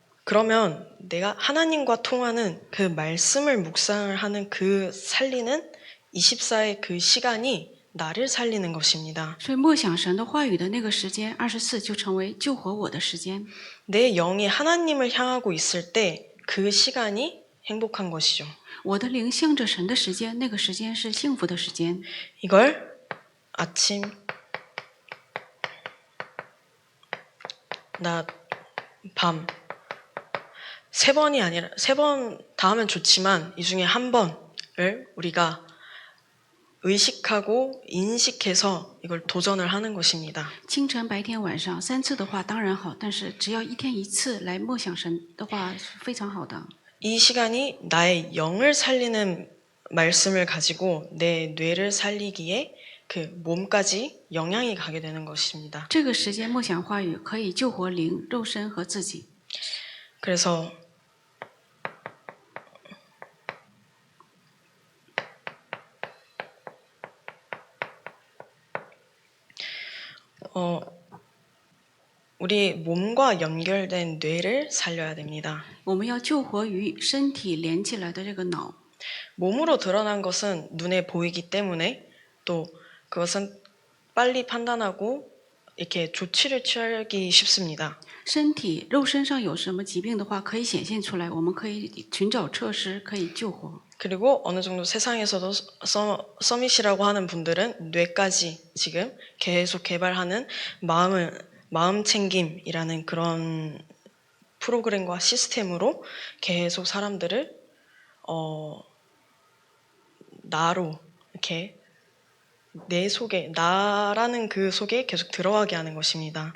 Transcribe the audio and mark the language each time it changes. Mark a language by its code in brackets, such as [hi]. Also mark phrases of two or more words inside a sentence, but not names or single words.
[ko] 그러면 내가 하나님과 통하는 그 말씀을 묵상을 하는 그 살리는 24의 그 시간이 나를 살리는 것입니다. [zh] 所以默想神的话语的那个时间24就成为救活我的时间。 [ko] 내 영이 하나님을 향하고 있을 때 그 시간이 행복한 것이죠. [zh] 我的灵向着神的时间，那个时间是幸福的时间。 [ko] 이걸 아침, 낮, 밤 3번이 아니라 3번 다 하면 좋지만 이 중에 한 번을 우리가 의식하고 인식해서 이걸 도전을 하는 것입니다. [zh] 清晨、白天、晚上3次的话当然好，但是只要一天1次来默想神的话是非常好的。 [ko] 이 시간이 나의 영을 살리는 말씀을 가지고 내 뇌를 살리기에 그 몸까지 영향이 가게 되는 것입니다. [zh] 这个时间默想话语可以救活灵、肉身和自己。 [ko] 그래서 우리 몸과 연결된 뇌를 살려야 됩니다. [zh] 我们要救活与身体连起来的这个脑。 [ko] 몸으로 드러난 것은 눈에 보이기 때문에 또 그것은 빨리 판단하고 이렇게 조치를 취하기 쉽습니다. [zh] 身体肉身上有什么疾病的话，可以显现出来，我们可以寻找措施，可以救活。 [ko] 그리고 어느 정도 세상에서도 서밋이라고 하는 분들은 뇌까지 지금 계속 개발하는 마음 챙김이라는 그런 프로그램과 시스템으로 계속 사람들을 나로 이렇게 내 속에 나라는 그 속에 계속 들어가게 하는 것입니다.